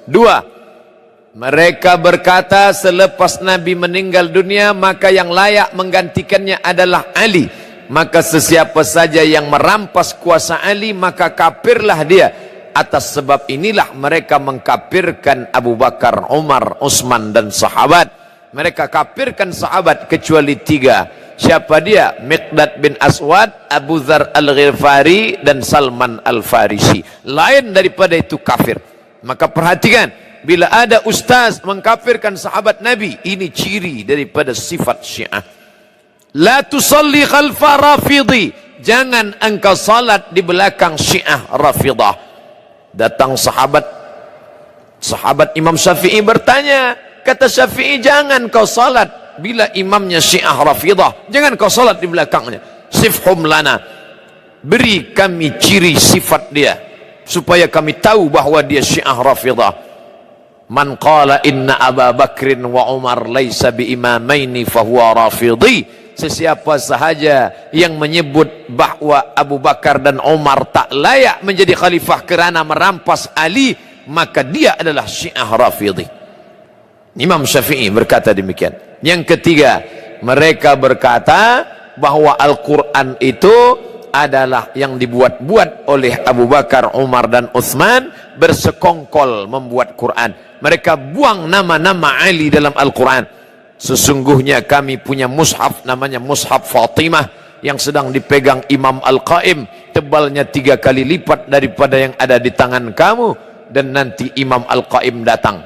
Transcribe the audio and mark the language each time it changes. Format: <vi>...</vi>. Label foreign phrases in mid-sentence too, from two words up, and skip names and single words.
<ms>2, mereka berkata selepas Nabi meninggal dunia maka yang layak menggantikannya adalah Ali. Maka sesiapa saja yang merampas kuasa Ali maka kafirlah dia. Atas sebab inilah mereka mengkafirkan Abu Bakar, Umar, Utsman dan sahabat. Mereka kafirkan sahabat kecuali 3. Siapa dia? Miqdad bin Aswad, Abu Dzar Al-Ghifari dan Salman Al-Farisi. Lain daripada itu kafir. Maka perhatikan, bila ada ustaz mengkafirkan sahabat Nabi, ini ciri daripada sifat Syiah.</ms> <ar>لا تصل خلف رافضي,</ar> <ms>jangan engkau salat di belakang Syiah Rafidah. Datang sahabat Imam Syafi'i bertanya, kata Syafi'i, jangan kau salat bila imamnya Syiah Rafidah, jangan kau salat di belakangnya.</ms> <ar>صفهم لنا,</ar> <ms>beri kami ciri sifat dia supaya kami tahu bahawa dia Syiah Rafidah.</ms> <ar>من قال إن أبا بكر وعمر ليس بإمامين فهو رافضي.</ar> <ms>Sesiapa sahaja yang menyebut bahawa Abu Bakar dan Umar tak layak menjadi khalifah kerana merampas Ali, maka dia adalah Syiah Rafidhi. Imam Syafi'i berkata demikian. Yang ketiga, mereka berkata bahawa Al-Quran itu adalah yang dibuat-buat oleh Abu Bakar, Umar dan Utsman, bersekongkol membuat Quran. Mereka buang nama-nama Ali dalam Al-Quran. Sesungguhnya kami punya mushaf namanya Mushaf Fatimah yang sedang dipegang Imam Al-Qaim, tebalnya 3 kali lipat daripada yang ada di tangan kamu, dan nanti Imam Al-Qaim datang.</ms>